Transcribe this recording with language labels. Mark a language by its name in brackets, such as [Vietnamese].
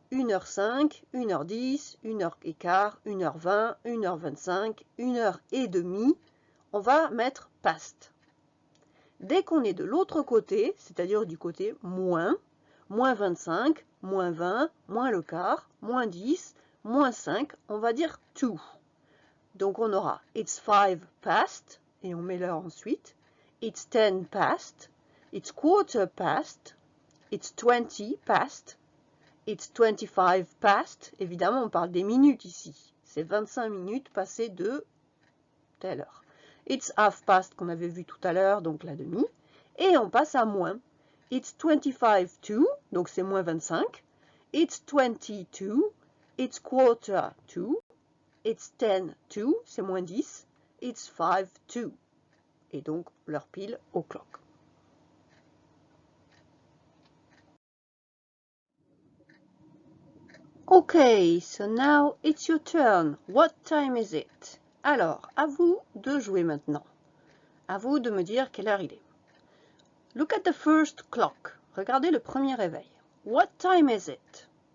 [French] 1h05, 1h10, 1h15, 1h20, 1h25, 1h30. On va mettre past. Dès qu'on est de l'autre côté, c'est-à-dire du côté moins 25, moins 20, moins le quart, moins 10, moins 5, on va dire to. Donc on aura [English] it's 5 past, [French] et on met l'heure ensuite. [English] It's 10 past, it's quarter past, it's 20 past, it's 25 past. [French] Évidemment, on parle des minutes ici. C'est 25 minutes passées de telle heure. [English] It's half past [French] qu'on avait vu tout à l'heure, donc la demi. Et on passe à moins. [English] It's 25 to, [French] donc c'est moins 25. [English] It's 22, it's quarter to, it's 10 to, [French] c'est moins 10. [English] It's 5 to. [French] Et donc l'heure pile au clock. [English] Okay, so now it's your turn. What time is it? [French] Alors, à vous de jouer maintenant. À vous de me dire quelle heure il est. [English] Look at the first clock. [French] Regardez le premier réveil. [English] What time is it?